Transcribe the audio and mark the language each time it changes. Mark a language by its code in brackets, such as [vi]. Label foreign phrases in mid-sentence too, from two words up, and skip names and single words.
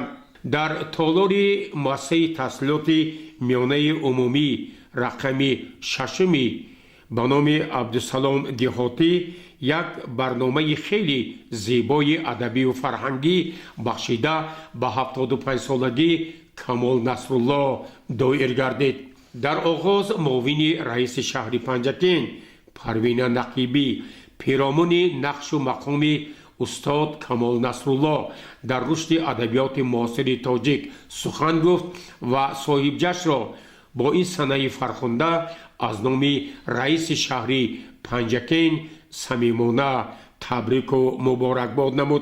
[tg] дар толори муассисаи таҳсилоти миёнаи умумӣ рақами 6 ба номи Абдусалом Деҳотӣ як барномаи хеле зебои адабию фарҳангӣ бахшида ба 75-солагии Камол Насрулло доир гардид. дар оғоз муовини раиси шаҳри Панҷакент Парвина Нақибӣ пиромони нақшу мақоми [fa] استاد کمال نصرالله در رشد ادبیات معاصر تاجیک سخن گفت و صاحب جشن را با این صحنه فرخنده از نام رئیس شهری پنجکین صمیمانه تبریک و مبارکباد نمود.